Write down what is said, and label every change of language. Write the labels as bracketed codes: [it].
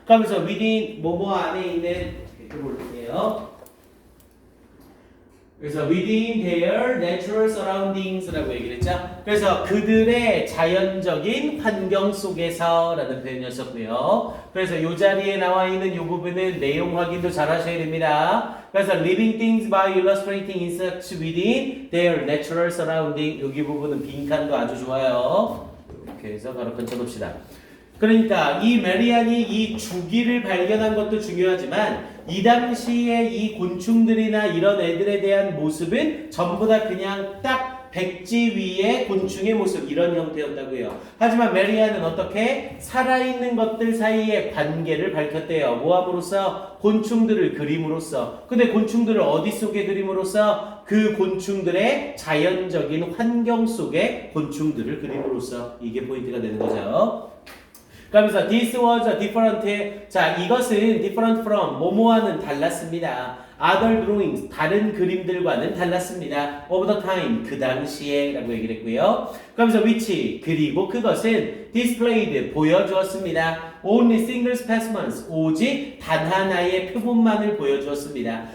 [ko] 그러면서 within, 뭐뭐 안에 있는, 이렇게 볼게요. 그래서 [en] within their natural surroundings라고 [ko] 얘기를 했죠. 그래서 그들의 자연적인 환경 속에서라는 표현이었었고요. 그래서 이 자리에 나와 있는 이 부분은 내용 확인도 잘 하셔야 됩니다. 그래서 [en] living things by illustrating insects within their natural surrounding, [ko] 여기 부분은 빈칸도 아주 좋아요. 이렇게 해서 바로 건쳐놓읍시다. 그러니까 이 메리안이 이 주기를 발견한 것도 중요하지만 이 당시에 이 곤충들이나 이런 애들에 대한 모습은 전부 다 그냥 딱 백지 위에 곤충의 모습, 이런 형태였다고요. 하지만 메리안은 어떻게 살아있는 것들 사이의 관계를 밝혔대요. 뭐함으로써? 곤충들을 그림으로써. 근데 곤충들을 어디 속에 그림으로써? 그 곤충들의 자연적인 환경 속에 곤충들을 그림으로써. 이게 포인트가 되는 거죠. [en] 그러면서 this was a different, [ko] 자, 이것은 [en] different from, [ko] 뭐뭐와는 달랐습니다. [en] other drawings, [ko] 다른 그림들과는 달랐습니다. [en] of the time, [ko] 그 당시에 라고 얘기를 했고요. 그러면서 which, 그리고 그것은 displayed, 보여주었습니다. [en] only single specimens, [ko] 오직 단 하나의 표본만을 보여주었습니다.